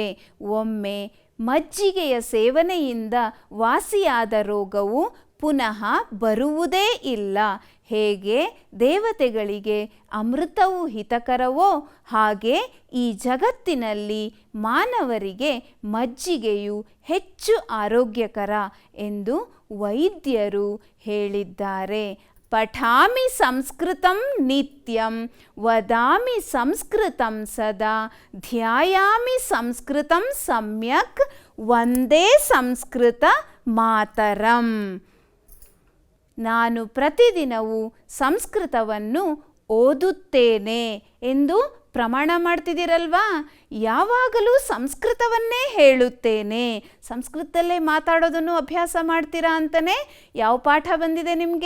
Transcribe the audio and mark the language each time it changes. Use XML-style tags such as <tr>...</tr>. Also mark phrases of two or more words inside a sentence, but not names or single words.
<kn>ಒಮ್ಮೆ ಮಜ್ಜಿಗೆಯ ಸೇವನೆಯಿಂದ ವಾಸಿಯಾದ ರೋಗವು ಪುನಃ ಬರುವುದೇ ಇಲ್ಲ. ಹೇಗೆ ದೇವತೆಗಳಿಗೆ ಅಮೃತವು ಹಿತಕರವೋ ಹಾಗೆ ಈ ಜಗತ್ತಿನಲ್ಲಿ ಮಾನವರಿಗೆ ಮಜ್ಜಿಗೆಯು ಹೆಚ್ಚು ಆರೋಗ್ಯಕರ ಎಂದು ವೈದ್ಯರು ಹೇಳಿದ್ದಾರೆ.</kn> <sa>ಪಠಾಮಿ ಸಂಸ್ಕೃತಂ ನಿತ್ಯಂ ವದಾಮಿ ಸಂಸ್ಕೃತಂ ಸದಾ ಧ್ಯಾಯಾಮಿ ಸಂಸ್ಕೃತಂ ಸಮ್ಯಕ್ ವಂದೇ ಸಂಸ್ಕೃತ ಮಾತರಂ.</sa> <kn>ನಾನು ಪ್ರತಿದಿನವೂ ಸಂಸ್ಕೃತವನ್ನು ಓದುತ್ತೇನೆ ಎಂದು ಪ್ರಮಾಣ ಮಾಡ್ತಿದ್ದೀರಲ್ವಾ? ಯಾವಾಗಲೂ ಸಂಸ್ಕೃತವನ್ನೇ ಹೇಳುತ್ತೇನೆ. ಸಂಸ್ಕೃತದಲ್ಲೇ ಮಾತಾಡೋದನ್ನು ಅಭ್ಯಾಸ ಮಾಡ್ತೀರಾ ಅಂತಲೇ ಯಾವ ಪಾಠ ಬಂದಿದೆ ನಿಮಗೆ?</kn>